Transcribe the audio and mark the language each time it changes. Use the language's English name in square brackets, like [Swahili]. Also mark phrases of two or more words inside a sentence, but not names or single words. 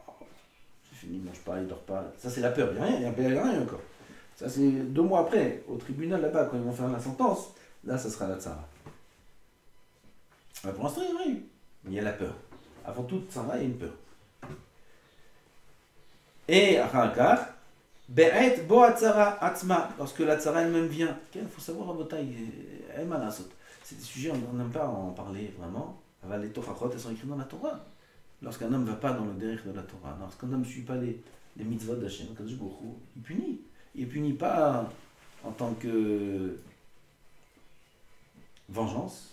[French] C'est fini, il ne mange pas, il ne dort pas. Ça, c'est la peur. Il n'y a rien encore. Ça, c'est 2 mois après, au tribunal là-bas, quand ils vont faire la sentence. Là, ça sera la tzara. Pour l'instant, il n'y a rien. Mais il y a la peur. Avant toute tzara, il y a une peur. Et, [Hebrew] אחר בעת בוא הצרה עצמה, [French] lorsque la tzara elle-même vient. Il faut savoir, c'est des sujets, on n'aime pas en parler vraiment. Les Torahot, elles sont écrites dans la Torah. Lorsqu'un homme ne va pas dans le derrière de la Torah, lorsqu'un homme ne suit pas les mitzvot d'Hachem, il punit. Il ne punit pas en tant que vengeance.